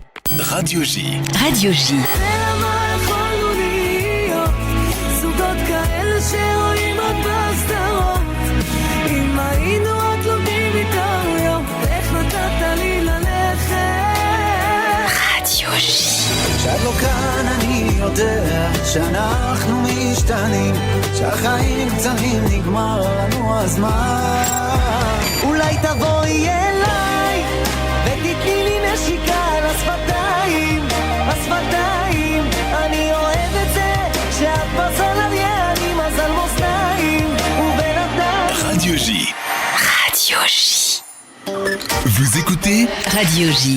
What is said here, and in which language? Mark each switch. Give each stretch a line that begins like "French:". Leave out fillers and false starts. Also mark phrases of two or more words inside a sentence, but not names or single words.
French: Radio J. Radio J. Radio J.
Hebrew: כשאת לא כאן אני יודע שאנחנו משתנים, שהחיים קצרים נגמר לנו הזמן. אולי תבואי אליי ותתני לי נשיקה על השפתיים, השפתיים. אני אוהב את זה כשאת בסלריה, אני מזל מאזניים ובינתיים.
French: Radio J. Radio J. Vous écoutez Radio J.